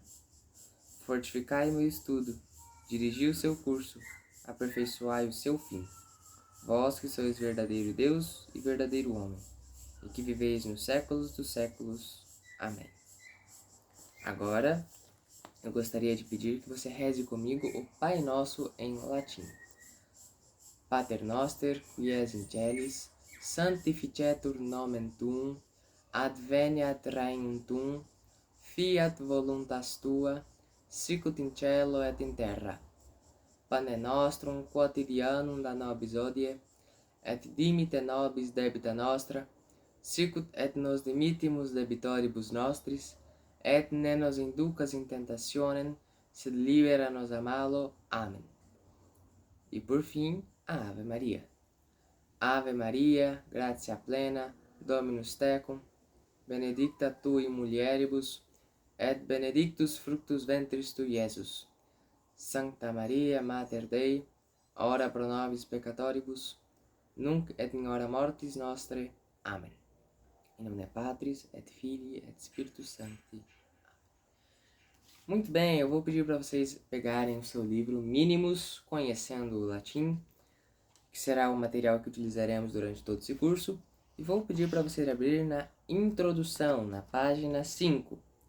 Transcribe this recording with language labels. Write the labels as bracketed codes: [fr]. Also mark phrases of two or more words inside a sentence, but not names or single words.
[pt] Fortificai meu estudo, dirigi o seu curso, aperfeiçoai o seu fim. Vós que sois verdadeiro Deus e verdadeiro homem, e que viveis nos séculos dos séculos. Amém. Agora, eu gostaria de pedir que você reze comigo o Pai Nosso em latim. [la] Pater noster, qui es in celis, sanctificetur nomen tuum, adveniat regnum tuum, fiat voluntas tua, sicut in cielo et in terra. Pane nostrum quotidianum da nobis hodie, et dimite nobis debita nostra, sicut et nos dimittimus debitoribus nostris, et ne nos inducas in tentationem, sed libera nos a malo. [pt] Amém. E por fim, a Ave Maria. [la] Ave Maria, gratia plena, Dominus tecum, benedicta tu in mulieribus, et benedictus fructus ventris tui, Iesus. Sancta Maria, Mater Dei, ora pro nobis peccatoribus, nunc et in hora mortis nostre. [pt] Amém. Em nome [la] Patris, et Filii, et Spiritus Sancti. [pt] Muito bem, eu vou pedir para vocês pegarem o seu livro Mínimos Conhecendo o Latim, que será o material que utilizaremos durante todo esse curso, e vou pedir para vocês abrir na introdução, na página 5.